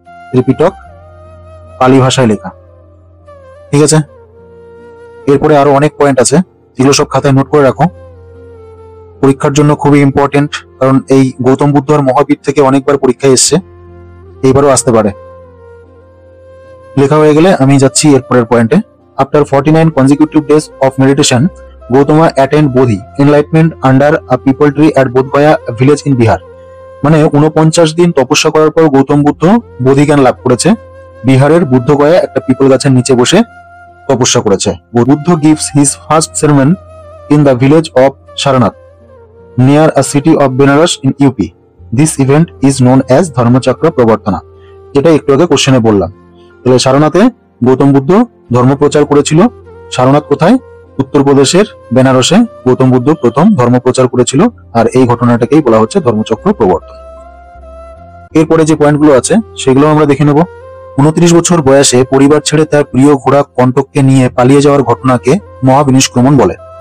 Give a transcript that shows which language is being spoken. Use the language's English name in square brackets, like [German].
[Bangla] ত্রিপিটক পালি ভাষায় লেখা, ঠিক আছে। এরপরে আরো অনেক পয়েন্ট আছে, এগুলো সব খাতায় নোট করে রাখো, পরীক্ষার জন্য খুবই ইম্পর্টেন্ট। কারণ এই গৌতম বুদ্ধ আর মহাবীর থেকে অনেকবার পরীক্ষায় এসছে, এইবারও আসতে পারে। লেখা হয়ে গেলে আমি যাচ্ছি এরপরের পয়েন্টে। [English] After 49 consecutive days of meditation, Gautama attained Bodhi enlightenment under a people tree at Bodhgaya village in Bihar. [Bangla] মানে 49 দিন তপস্যা করার পর গৌতম বুদ্ধ বোধি জ্ঞান লাভ করেছে। বিহারের বুদ্ধগয়া একটা পিপল গাছের নিচে বসে তপস্যা করেছে। [English] Buddha gives his first sermon in the village of Sarnath near a city of Benares in UP. This event is known as Dharmachakra Pravartana. [Bangla] যেটা একটু আগে কোশ্চেনে বললাম। তাহলে সারনাথে গৌতম বুদ্ধ ধর্ম প্রচার করেছিল। সারনাথ কোথায়? উত্তরপ্রদেশের বেনারসে গৌতম বুদ্ধ প্রথম ধর্ম প্রচার করেছিল, আর এই ঘটনাটাকেই বলা হচ্ছে ধর্মচক্র প্রবর্তন। এরপরে যে পয়েন্টগুলো আছে সেগুলো আমরা দেখে নেব। 29 বছর বয়সে পরিবার ছেড়ে তার প্রিয় ঘোড়া কণ্টককে নিয়ে পালিয়ে যাওয়ার ঘটনাকে মহাবিনিষ্ক্রমণ বলে।